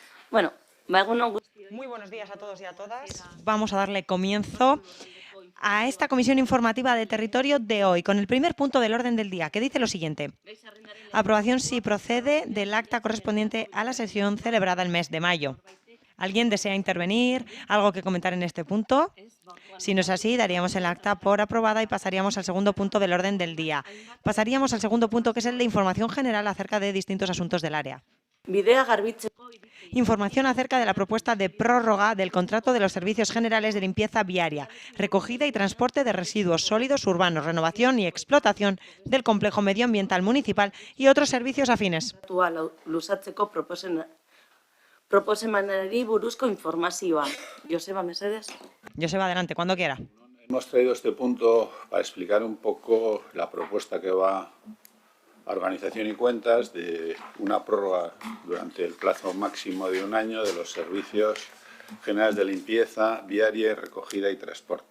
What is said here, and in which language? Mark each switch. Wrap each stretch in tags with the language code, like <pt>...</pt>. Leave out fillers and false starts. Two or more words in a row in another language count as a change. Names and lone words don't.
<eu>Bueno, egun guztioi.</eu> <es>Muy buenos días a todos y a todas. Vamos a darle comienzo a esta comisión informativa de territorio de hoy, con el primer punto del orden del día, que dice lo siguiente. Aprobación si procede del acta correspondiente a la sesión celebrada el mes de mayo. ¿Alguien desea intervenir? ¿Algo que comentar en este punto? Si no es así, daríamos el acta por aprobada y pasaríamos al segundo punto del orden del día. Pasaríamos al segundo punto, que es el de información general acerca de distintos asuntos del área.</es> <eu>Bidea garbitzeko</eu> <es>Información acerca de la propuesta de prórroga del contrato de los servicios generales de limpieza viaria, recogida y transporte de residuos sólidos urbanos, renovación y explotación del complejo medioambiental municipal y otros servicios afines.</es> <eu>luzatzeko proposamenari buruzko informazioa. Joseba, mesedez. Joseba,</eu> <es>adelante, cuando quiera. Hemos traído este punto para explicar un poco la propuesta que va a Organización y Cuentas de una prórroga durante el plazo máximo de un año de los servicios generales de limpieza viaria, recogida y transporte.</es>